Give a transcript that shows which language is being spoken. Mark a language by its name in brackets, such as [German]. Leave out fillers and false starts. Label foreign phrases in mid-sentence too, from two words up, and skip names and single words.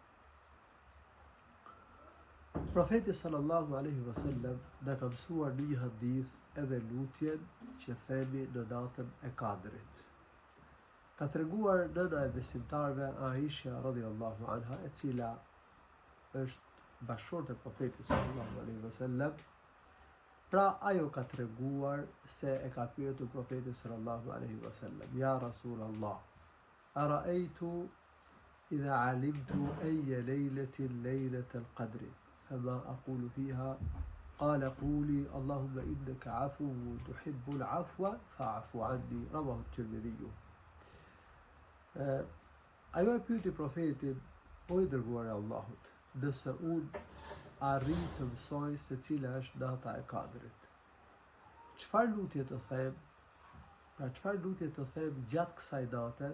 [Albanian] Profeti [Arabic] صلى الله عليه وسلم [Albanian] na ka mësuar në një hadith edhe lutjen që themi në natën e Kadrit. Ka treguar nëna e besimtarve Aisha [Arabic] رضي الله عنها, [Albanian] e cila është bashkëshorte e Profetit [Arabic] صلى الله عليه وسلم. [Albanian] Pra ajo ka treguar se e ka pyetur Profetin [Arabic] صلى الله عليه وسلم: يا رسول الله، أرأيت إذا علمت أي ليلة ليلة القدر فما أقول فيها قال قولي اللهم إنك عفو تحب العفو فاعف عني رواه الترمذي. [Albanian] Ajo e pyeti profetin: o i dërguar e Allahut, nëse unë arrit të mësoj se cila është data e Kadrit, çfarë lutje të them? Pra çfarë lutje të them gjatë kësaj date?